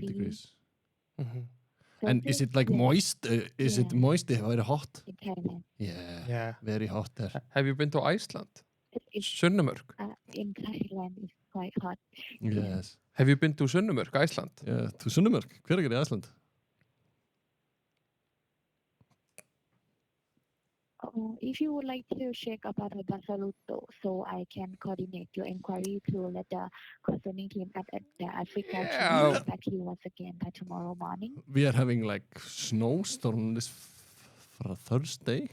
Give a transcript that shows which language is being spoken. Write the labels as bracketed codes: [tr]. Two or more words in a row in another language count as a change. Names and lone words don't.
[en] Degree. degrees. Mm-hmm. And is it like Yeah, moist? Is it Yeah. moist? Very hot? in Thailand? Yeah. Yeah. Very hot there. Have you been to Iceland? It's, Sunnumörk. in Thailand it's quite hot. Yes. Have you been to Sunnumörk, Iceland? Yeah. To Sunnumörk. [is] Hver er í [en] Iceland? If you would like to check about the Buffalo, so I can coordinate your inquiry to let the concerning team at the Africa Yeah. team get back to you once again by tomorrow morning. We are having like snowstorm this for a Thursday.